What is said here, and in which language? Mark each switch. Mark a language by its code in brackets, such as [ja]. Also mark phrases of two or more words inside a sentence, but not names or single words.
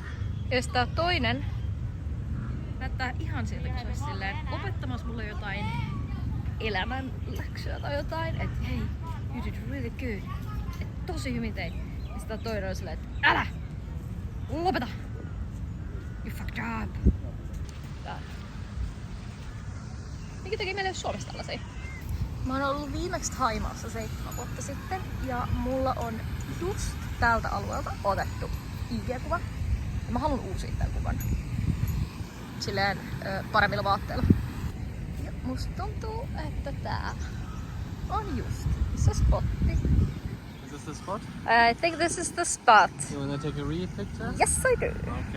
[fi] Ja sitten tää toinen näyttää ihan siltä, kun se olisi silleen opettamassa mulle jotain elämänläksyä tai jotain. Että hei, [en] you did really good. [fi] Et tosi hyvin teit. Ja sitten toinen on silleen, että älä! Lopeta! [en] You fucked up! [fi] Tää. Mikä teki meille Suomessa tällaisia? Mä oon ollut viimeksi Thaimaassa 7 vuotta sitten ja mulla on just tältä alueelta otettu IG-kuva. Ja mä haluan uusia tämän kuvan. Silleen paremmilla vaatteilla. Ja musta tuntuu, että tää on just se spotti. [en] Is this the spot? I think this is the spot. You wanna take a real picture? Yes, I do. Okay.